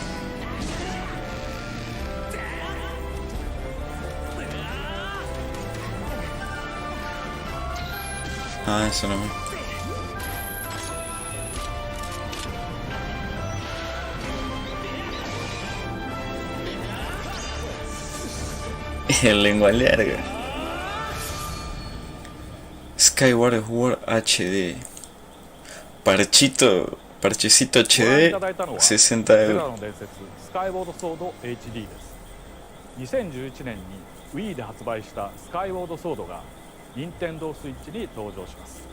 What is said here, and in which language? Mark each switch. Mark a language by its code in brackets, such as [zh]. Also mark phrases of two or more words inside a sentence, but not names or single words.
[es] Ah, eso no. El lengua larga. Skyward Sword HD. Parchecito HD, 60 euros. [ja] スカイウォードソード HD です。2011年に Wii で発売したスカイウォードソードが任天堂スイッチに登場します。